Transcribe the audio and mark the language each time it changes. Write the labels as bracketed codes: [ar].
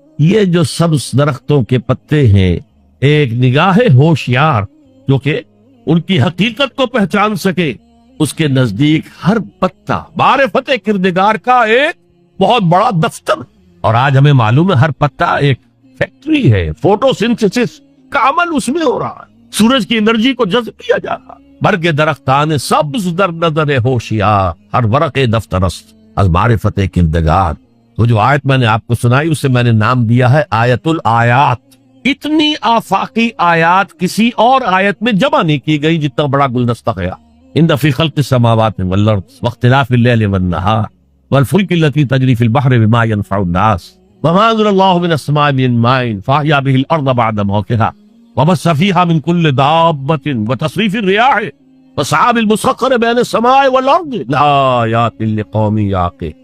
[ur] یہ جو سبز درختوں کے پتے ہیں، ایک نگاہ ہوشیار جو کہ ان کی حقیقت کو پہچان سکے، اس کے نزدیک ہر پتا معرفت کردگار کا ایک بہت بڑا دفتر. اور آج ہمیں معلوم ہے ہر پتا ایک فیکٹری ہے، فوٹو سنتھسس کا عمل اس میں ہو رہا ہے، سورج کی انرجی کو جذب کیا جا رہا ہے. [fa] برگ درختان سبز در نظر ہوشیار ہر ورق دفترست از معرفت کردگار. [ur] وہ جو آیت میں نے آپ کو سنائی اسے میں نے نام دیا ہے آیت الآیات. اتنی آفاقی آیات کسی اور آیت میں جمع نہیں کی گئی جتنا بڑا گلدستہ ہے. [ar] ان فی خلق السماوات والارض واختلاف اللیل والنہار والفلک التي تجری فی البحر بما ينفع الناس وما انزل اللہ من السماء من ماء فاحیا به الارض بعد موتها وبث فیها من کل دابۃ وتصریف الریاح والسحاب المسخر بین السماء والارض لآیات لقوم یعقلون.